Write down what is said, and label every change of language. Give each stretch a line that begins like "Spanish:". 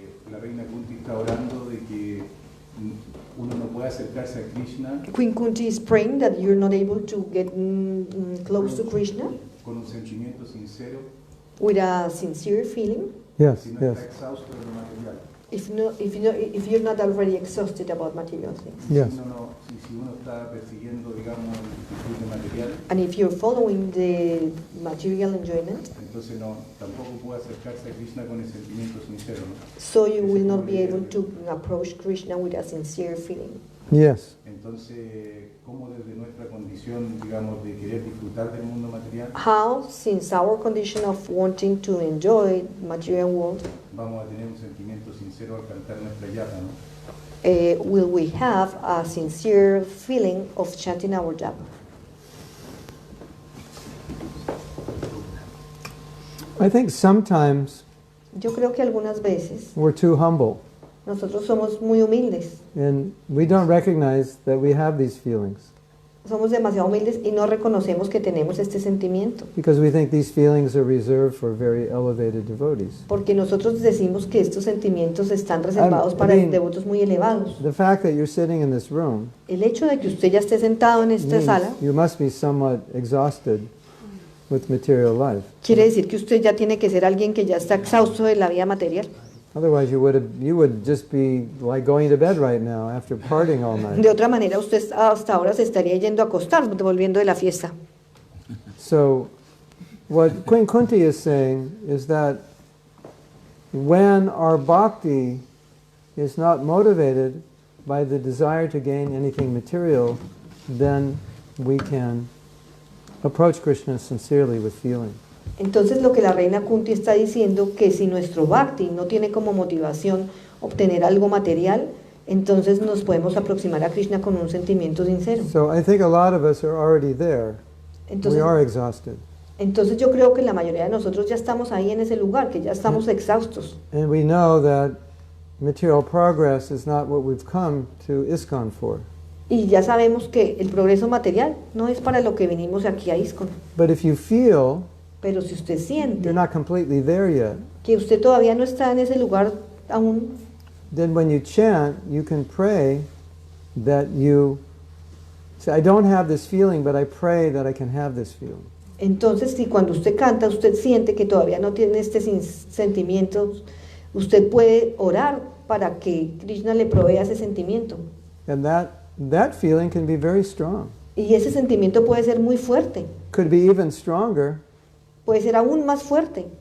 Spanish: la reina Kunti está orando de que uno no puede acercarse a Krishna
English: Queen Kunti is praying that you're not able to get close to Krishna
Spanish: con un sentimiento sincero
English: with a sincere feeling Yes,
Spanish: si no
English: yes,
Spanish: está exhausto de lo material.
English: if you're not already exhausted about material things. yes.
Spanish: Si uno está persiguiendo, digamos, el disfrute material,
English: And if you're following the material enjoyment,
Spanish: entonces tampoco puede acercarse a Krishna con el sentimiento sincero, ¿no?
English: so you will not be able to approach Krishna with a sincere feeling. Yes.
Spanish: Entonces, ¿cómo desde nuestra condición, digamos, de querer disfrutar del mundo material,
English: How, since our condition of wanting to enjoy material world,
Spanish: vamos a tener un sentimiento sincero al cantar nuestra yapa, ¿no?
English: will we have a sincere feeling of chanting our japa? I think sometimes
Spanish: Yo creo que algunas veces
English: we're too humble
Spanish: nosotros somos muy humildes,
English: and we don't recognize that we have these feelings
Spanish: somos demasiado humildes y no reconocemos que tenemos este sentimiento,
English: because we think these feelings are reserved for very elevated devotees.
Spanish: porque nosotros decimos que estos sentimientos están reservados
English: I
Spanish: para
English: mean,
Spanish: devotos muy elevados.
English: The fact that you're sitting in this room
Spanish: El hecho de que usted ya esté sentado en esta
English: means
Spanish: sala
English: you must be somewhat exhausted with material life.
Spanish: quiere decir que usted ya tiene que ser alguien que ya está exhausto de la vida material.
English: Otherwise, you would just be like going to bed right now after partying all night.
Spanish: De otra manera, usted hasta ahora se estaría yendo a acostar, volviendo de la fiesta.
English: So, what Queen Kunti is saying is that when our bhakti is not motivated by the desire to gain anything material, then we can approach Krishna sincerely with feeling.
Spanish: Entonces lo que la reina Kunti está diciendo, que si nuestro bhakti no tiene como motivación obtener algo material, entonces nos podemos aproximar a Krishna con un sentimiento sincero.
English: So I think a lot of us are already there. We
Spanish: Entonces,
English: are exhausted.
Spanish: entonces yo creo que la mayoría de nosotros ya estamos ahí en ese lugar, que ya estamos exhaustos.
English: And we know that material progress is not what we've come to ISKCON for.
Spanish: Y ya sabemos que el progreso material no es para lo que venimos aquí a ISKCON.
English: But if you feel
Spanish: Pero si usted siente
English: you're not completely there yet,
Spanish: que usted todavía no está en ese lugar aún,
English: then when you chant, you can pray that you say, I don't have this feeling, but I pray that I can have this feeling.
Spanish: entonces si cuando usted canta usted siente que todavía no tiene este sentimiento, usted puede orar para que Krishna le provea ese sentimiento.
English: And that feeling can be very strong.
Spanish: Y ese sentimiento puede ser muy fuerte,
English: Could be even stronger
Spanish: puede ser aún más fuerte